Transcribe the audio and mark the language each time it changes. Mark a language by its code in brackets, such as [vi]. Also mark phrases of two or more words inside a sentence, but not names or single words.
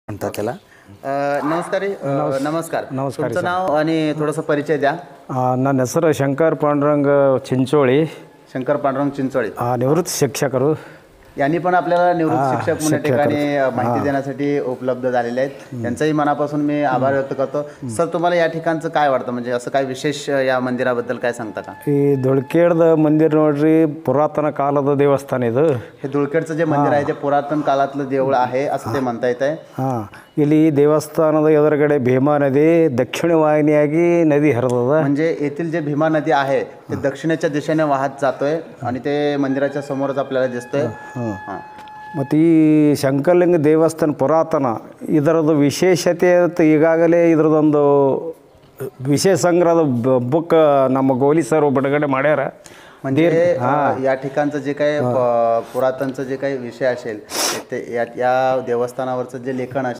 [mr] म्हणतात त्याला. नमस्कार नमस्कार. नमस्कार तुमचं नाव आणि थोडंसं परिचय द्या. [kn] ನನ್ನ ಹೆಸರು ಶಂಕರ್ ಪಾಂಡುರಂಗ ಚಿಂಚೋಳಿ. [mr] शंकर पांडुरंग चिंचोळी [kn] ನಿವೃತ್ತ ಶಿಕ್ಷಕರು. [mr] यांनी पण आपल्याला निवृत्त शिक्षक म्हणून ठिकाणी माहिती देण्यासाठी उपलब्ध झालेले आहेत. त्यांचाही मनापासून मी आभार व्यक्त करतो. सर, तुम्हाला या ठिकाणचं काय वाटतं, म्हणजे असं काय विशेष या मंदिराबद्दल काय सांगता का? [kn] ಈ ದುಳ್ಕೇಡ್ದ ಮಂದಿರ ನೋಡ್ರಿ ಪುರಾತನ ಕಾಲದ ದೇವಸ್ಥಾನ ಇದು. [mr] हे धुळखेडचं जे मंदिर आहे ते पुरातन काळातलं देऊळ आहे असं ते म्हणता येत आहे. [kn] ಹಾಂ, ಇಲ್ಲಿ ದೇವಸ್ಥಾನದ ಎದುರುಗಡೆ ಭೀಮಾ ನದಿ ದಕ್ಷಿಣ ವಾಹಿನಿಯಾಗಿ ನದಿ ಹರಿದದ. [mr] म्हणजे येथील जे भीमा नदी आहे ते दक्षिणेच्या दिशेने वाहत जातोय आणि ते मंदिराच्या समोरच आपल्याला दिसतोय. हां. [kn] ಮತ್ತು ಈ ಶಂಕರಲಿಂಗ ದೇವಸ್ಥಾನ ಪುರಾತನ ಇದರದ್ದು ವಿಶೇಷತೆ ಅಂತ ಈಗಾಗಲೇ ಇದರದೊಂದು ವಿಶೇಷ ಸಂಗ್ರಹದ ಬುಕ್ ನಮ್ಮ ಗೋಲಿ ಸರ್ ಬಿಡುಗಡೆ ಮಾಡ್ಯಾರ. [mr] म्हणजे या ठिकाणचं जे काही पुरातनचं जे काही विषय असेल ते या देवस्थानावरचं जे लेखन असेल